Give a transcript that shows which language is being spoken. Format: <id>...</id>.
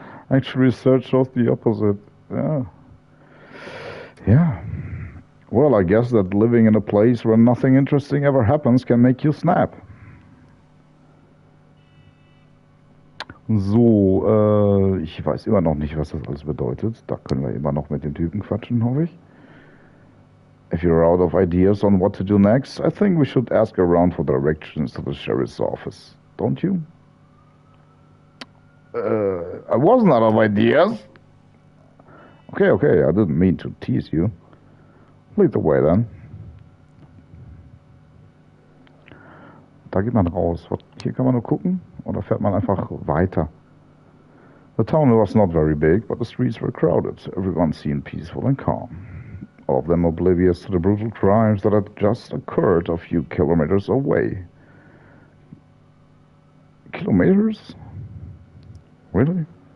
<en>Actually, research shows the opposite. Yeah. Well, I guess that living in a place where nothing interesting ever happens can make you snap.</en> <de>So, ich weiß immer noch nicht, was das alles bedeutet. Da können wir immer noch mit dem Typen quatschen, hoffe ich.</de> <en>If you're out of ideas on what to do next, I think we should ask around for directions to the sheriff's office, don't you? I wasn't out of ideas. Okay, I didn't mean to tease you. Lead the way then.</en> <de>Da geht man raus. Hier kann man nur gucken oder fährt man einfach weiter?</de> <en>The town was not very big, but the streets were crowded. Everyone seemed peaceful and calm. All of them oblivious to the brutal crimes that had just occurred a few kilometers away. Kilometers? Really?</en>